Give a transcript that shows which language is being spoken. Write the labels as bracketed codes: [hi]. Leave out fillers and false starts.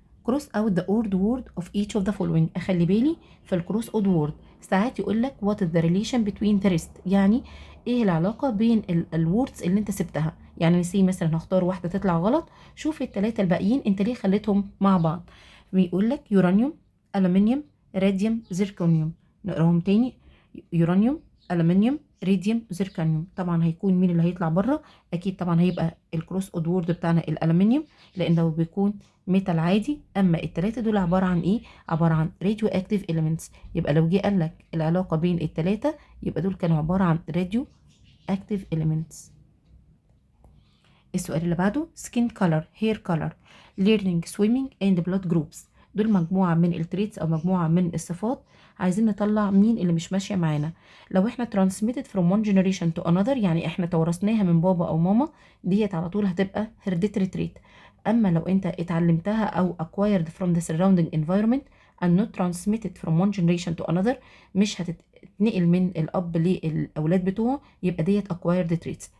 [en] cross out the odd word of each of the following. [ar] اخلي بالي في الكروس odd word ساعات يقول لك [en] what is the relation between the rest، [ar] يعني ايه العلاقه بين الوردز اللي انت سبتها. يعني نسي مثلا هختار واحده تطلع غلط، شوف الثلاثه الباقيين انت ليه خليتهم مع بعض. بيقول لك يورانيوم، الومنيوم، راديوم، زيركونيوم. نقراهم تاني: يورانيوم، الومنيوم، راديوم، زيركونيوم. طبعا هيكون مين اللي هيطلع بره؟ اكيد طبعا هيبقى الكروس اود وورد بتاعنا الالومنيوم، لانه بيكون ميتال عادي. اما الثلاثه دول عباره عن ايه؟ عباره عن راديو اكتيف اليمنتس. يبقى لو جه قال لك العلاقه بين الثلاثه يبقى دول كانوا عباره عن راديو اكتيف اليمنتس. السؤال اللي بعده: [en] skin color, hair color, learning, swimming and blood groups. [ar] دول مجموعة من التريتس أو مجموعة من الصفات، عايزين نطلع مين اللي مش ماشية معانا. لو احنا [en] transmitted from one generation to another، [ar] يعني احنا تورثناها من بابا أو ماما، ديت على طول هتبقى [en] hereditary trait. [ar] أما لو انت اتعلمتها أو [en] acquired from the surrounding environment and not transmitted from one generation to another، [ar] مش هتتنقل من الأب للأولاد بتوعه، يبقى ديت [en] acquired traits.